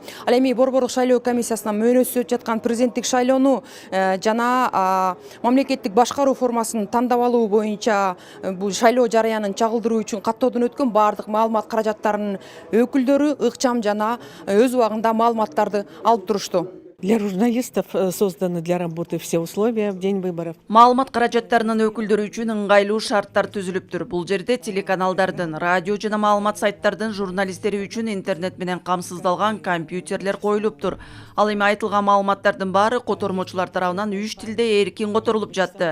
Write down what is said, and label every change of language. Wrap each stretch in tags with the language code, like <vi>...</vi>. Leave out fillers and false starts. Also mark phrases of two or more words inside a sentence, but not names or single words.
<ky>Ал эми Борбордук шайлоо комиссиясынан мөөнөтсүз өтүп жаткан президенттик шайлоону жана мамлекеттик башкаруу формасын тандап алуу боюнча бул шайлоо жарыянын чагылдыруу үчүн каттоодон өткөн баардык маалымат каражаттарынын өкүлдөрү ыкчам жана өз убагында маалыматтарды алып турушту.</ky> <ru>Для журналистов созданы для работы все условия в день выборов.</ru> <ky>Маалымат каражаттарынын өкүлдөрү үчүн ыңгайлуу шарттар түзүлүптүр. Бул жерде телеканалдардын, радио жана маалымат сайттардын журналисттери үчүн интернет менен камсыздалган компьютерлер коюлуптур. Ал эми айтылган маалыматтардын баары котормочулар тарабынан 3 тилде эркин которулуп жатты.</ky>